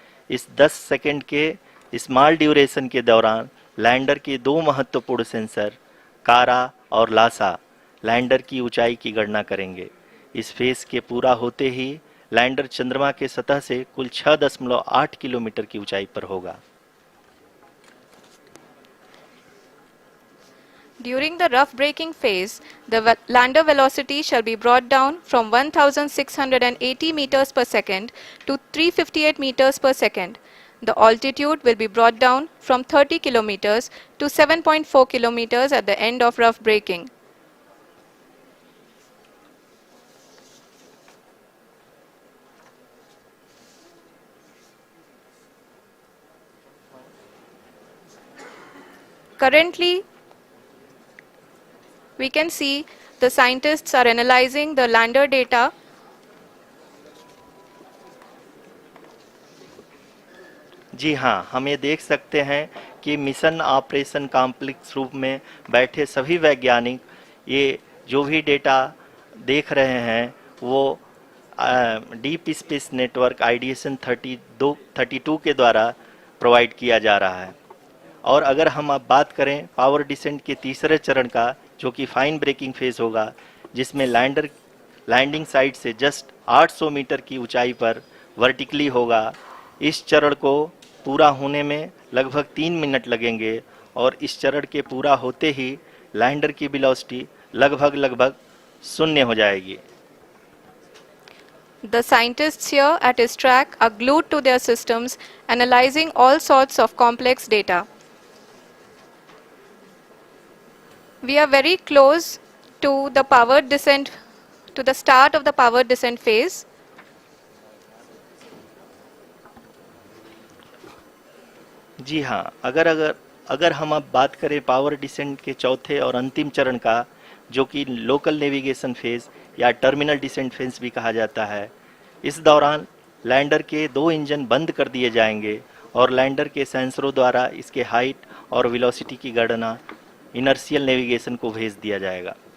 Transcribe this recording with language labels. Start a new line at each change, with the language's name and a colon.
Hindi: इस 10 सेकंड के small duration के दौरान लैंडर के दो महत्वपूर्ण सेंसर कारा और लासा लैंडर की ऊंचाई की गणना करेंगे। इस फेज के पूरा होते ही लैंडर चंद्रमा के सतह से कुल 6.8 किलोमीटर की ऊंचाई पर होगा।
English: During the rough braking phase, the lander velocity shall be brought down from 1680 meters per second to 358 meters per second. The altitude will be brought down from 30 kilometers to 7.4 kilometers at the end of rough braking. Currently, we can see the scientists are analyzing the lander data.
Hindi: जी हाँ, हम ये देख सकते हैं कि mission operation complex रूप में बैठे सभी वैज्ञानिक ये जो भी डेटा देख रहे हैं वो डीप स्पेस नेटवर्क आईडीएसएन 32 के द्वारा प्रोवाइड किया जा रहा है। और अगर हम अब बात करें पावर डिसेंट के तीसरे चरण का, जो कि फाइन ब्रेकिंग फेज होगा, जिसमें लैंडर लैंडिंग साइट से जस्ट 800 मीटर की ऊंचाई पर वर्टिकली होगा। इस चरण को पूरा होने में लगभग 3 मिनट लगेंगे और इस चरण के पूरा होते ही लैंडर की वेलोसिटी लगभग शून्य हो जाएगी।
English: The scientists here at ISTRAC are glued to their systems, analyzing all sorts of complex data. We are very close to the powered descent, to the start of the powered descent phase.
Hindi: जी हाँ, अगर हम अब बात करें power descent के चौथे और अंतिम चरण का, जो कि लोकल नेविगेशन फेज या टर्मिनल डिसेंट फेज भी कहा जाता है, इस दौरान लैंडर के 2 इंजन बंद कर दिए जाएंगे और लैंडर के सेंसरों द्वारा इसके हाइट और वेलोसिटी की गणना इनर्शियल नेविगेशन को भेज दिया जाएगा।